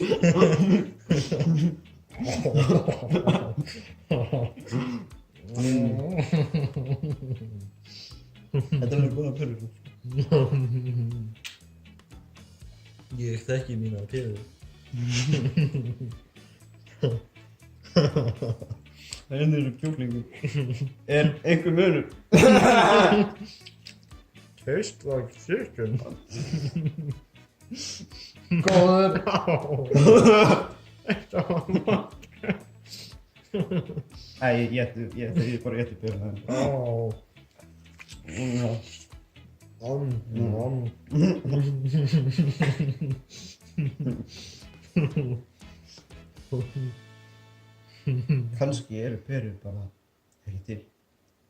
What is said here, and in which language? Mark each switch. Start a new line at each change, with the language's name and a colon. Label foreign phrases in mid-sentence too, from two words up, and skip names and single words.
Icelandic: Þetta er alveg góða perur. Ég þekki mína perur. Það er eins og kjúklingur. Er einhver munur?
English: Taste like chicken.
Icelandic: Góður. Þetta var mat. Æ, ég bara éti peruna. Kannski eru perur bara ekki til.